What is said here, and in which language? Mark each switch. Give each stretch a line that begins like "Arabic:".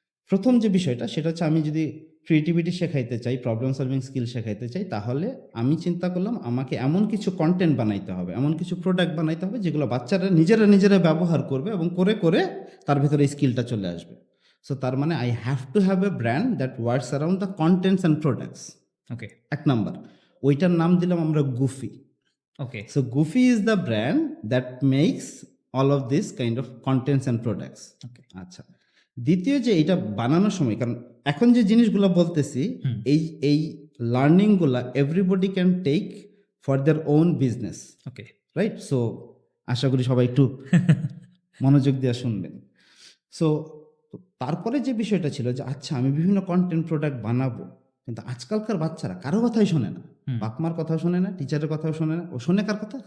Bangla: প্রথম যে বিষয়টা সেটা হচ্ছে আমি যদি ক্রিয়েটিভিটি শেখাইতে চাই, প্রবলেম সলভিং স্কিল শেখাইতে চাই, তাহলে আমি চিন্তা করলাম আমাকে এমন কিছু কন্টেন্ট বানাইতে হবে, এমন কিছু প্রোডাক্ট বানাইতে হবে যেগুলো বাচ্চারা নিজেরা ব্যবহার করবে এবং করে করে তার ভেতরে এই স্কিলটা চলে আসবে। সো তার মানে
English: I have to have a brand that works around the contents and products. Okay.
Bangla: এক নাম্বার, ওইটার নাম দিলাম আমরা goofy.
English: Okay. So Goofy is the brand that makes all of this kind of contents and products. Okay.
Bangla: আচ্ছা, দ্বিতীয় যে এটা বানানোর সময়, কারণ এখন যে জিনিসগুলো বলতেছি এই লার্নিংগুলা
English: Everybody can take for their own business. Okay. Right?
Bangla: So আশা করি সবাই একটু মনোযোগ দিয়ে শুনবেন। সো তারপরে যে বিষয়টা ছিল যে আচ্ছা আমি বিভিন্ন কন্টেন্ট প্রোডাক্ট বানাবো, কিন্তু আজকালকার বাচ্চারা কারো কথাই শোনে না, বাপ মার কথাও শোনে না, টিচারের কথাও শোনে না, ও শোনে কার কথা?